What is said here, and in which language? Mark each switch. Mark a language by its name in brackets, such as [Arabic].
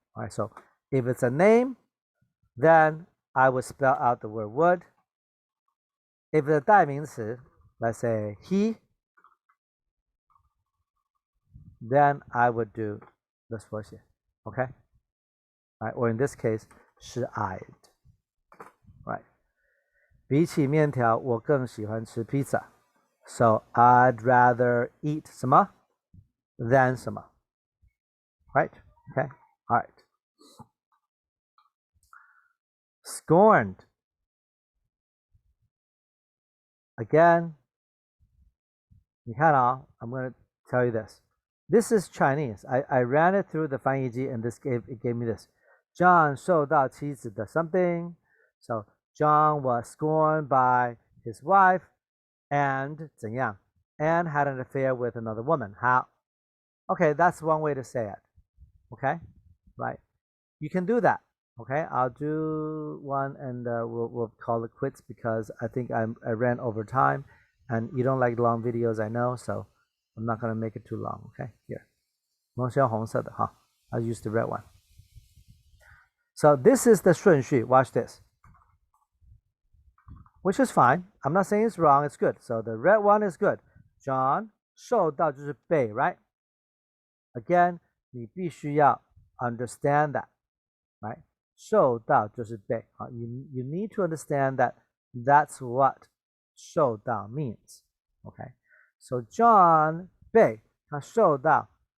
[English] All right, so if it's a name, then I would spell out the word would. If it's a 代名词, let's say he, then I would do the 缩写, okay? Right? Or in this case, 是 I'd. Right? [Chinese] 比起面条，我更喜欢吃披萨. [English] So I'd rather eat 什么 than 什么. Right? Okay. All right. Scorned. Again, [Chinese] 你看啊, [English] I'm going to tell you this. This is Chinese. I ran it through the [Chinese] 翻译机 [English] and it gave me this. [Chinese] John 受到妻子的 [English] something. So John was scorned by his wife and 怎样? And had an affair with another woman. How? Okay, that's one way to say it. Okay, right? You can do that. Okay, I'll do one and we'll call it quits because I think I ran over time, and you don't like long videos, I know, so I'm not gonna make it too long. Okay, here, [Chinese] 蒙选红色的哈, [English] I'll use the red one. So this is the 顺序. Watch this, which is fine. I'm not saying it's wrong. It's good. So the red one is good. [Chinese] John 受到就是被, [English] right? Again, [Chinese] 你必须要 [English] understand that, right? [Chinese] 受到就是被. [English] You need to understand that that's what 受到 means. [Chinese] Okay, so John 被他受到.